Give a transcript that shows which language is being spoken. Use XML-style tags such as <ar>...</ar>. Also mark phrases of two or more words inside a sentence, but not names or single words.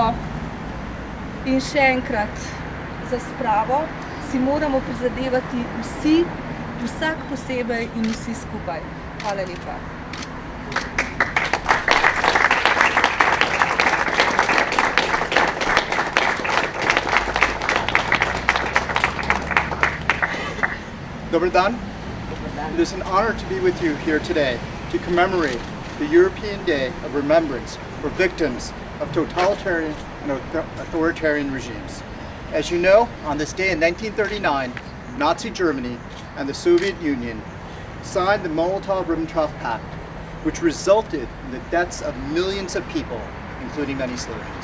<sl>In še enkrat, za spravo si moramo prizadevati vsi, vsak posebej in vsi skupaj. Hvala lepa.</sl> <hr>Dobar dan.</hr> <en>It is an honor to be with you here today to commemorate the European Day of Remembrance for victims of totalitarian and authoritarian regimes. As you know, on this day in 1939, Nazi Germany and the Soviet Union signed the Molotov-Ribbentrop Pact, which resulted in the deaths of millions of people, including many Slovenes.</en>